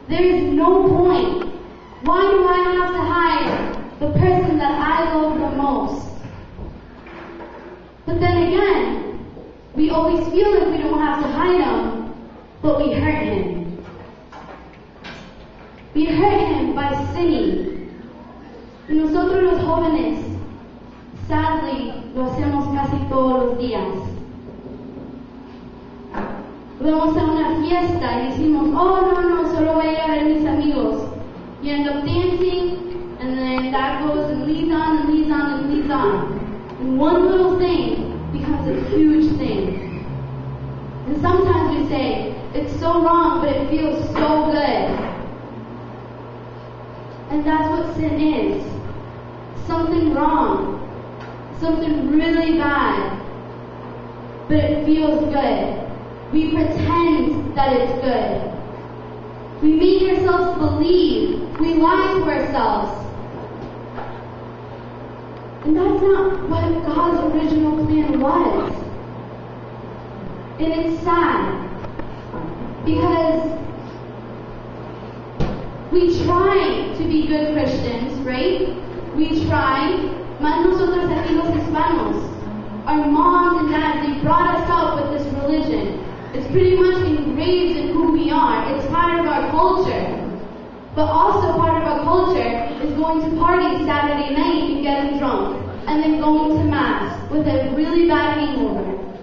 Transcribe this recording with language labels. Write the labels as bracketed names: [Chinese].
[English] There is no point. Why do I have to hide the person that I love the most? But then again, we always feel like we don't have to hide Him, but we hurt Him. We hurt Him by sinning. [Spanish] Y nosotros los jóvenes, sadly, lo hacemos casi todos los días. Vamos a una fiesta y decimos, oh no, solo voy a ir a ver mis amigos. [English] You end up dancing, and then that goes and leads on and leads on and leads on. And one little thing becomes a huge thing. And sometimes we say, it's so wrong, but it feels so good. And that's what sin is. Something wrong. something really bad, but it feels good. We pretend that it's good. We make ourselves believe. We lie to ourselves. And that's not what God's original plan was. And it's sad. Because we try to be good Christians, right? We try. [Spanish] Más nosotros aquí los hispanos. [English] Our moms and dads, they brought us up with this religion. It's pretty much engraved in who we are. It's part of our culture. But also part of our culture is going to parties Saturday night and getting drunk. And then going to Mass with a really bad hangover.